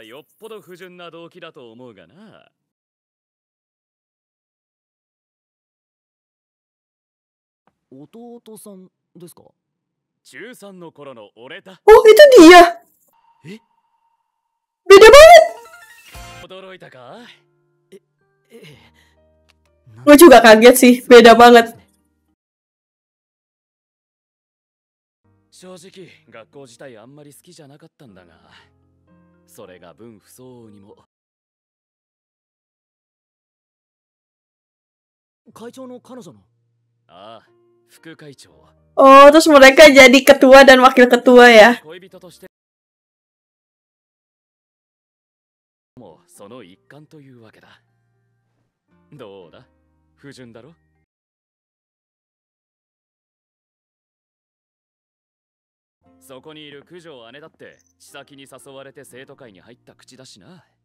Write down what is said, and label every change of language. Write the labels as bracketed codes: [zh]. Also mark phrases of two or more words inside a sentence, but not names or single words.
[id] Oh, itu dia. Beda banget. Gue juga kaget sih, beda banget. [ja] 正直学校自体あんまり好きじゃなかったんだが、それが分不相応にも。会長の彼女の。ああ、副会長。 [id] Oh, terus mereka jadi ketua dan wakil ketua ya? [ja] もうその一環というわけだ。どうだ、不純だろ？そこにいる九条姉だって千咲に誘われて生徒会に入った口だしな。